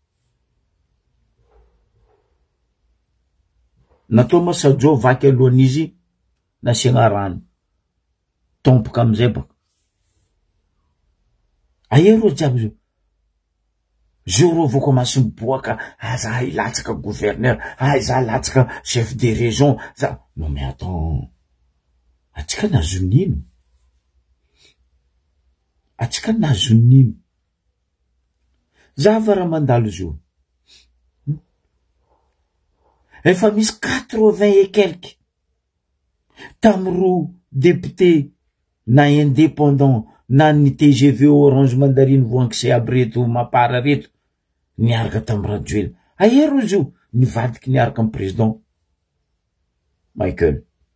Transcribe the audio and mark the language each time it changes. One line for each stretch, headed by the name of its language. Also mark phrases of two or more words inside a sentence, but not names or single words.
Malagasy: natao masajo vaky alohan'izy nasiagna rano tompoka amizay baka aia ro jiaby zio zoro vao komansy miboaka za ilatsaka gouverneur za latsaka
French: chef de région
Malagasy: za
French: non mais attends
Malagasy: atsika nazonino atsika nazonino zava raha mandalo zio efa misy 80
French: et quelque
Malagasy: tamro député na indépendant na ny TGV Orange Mandarine voangisy aby reto mapara reto niaraka tamy rajoela aia ro zio nivadiky niaraka amy président Michael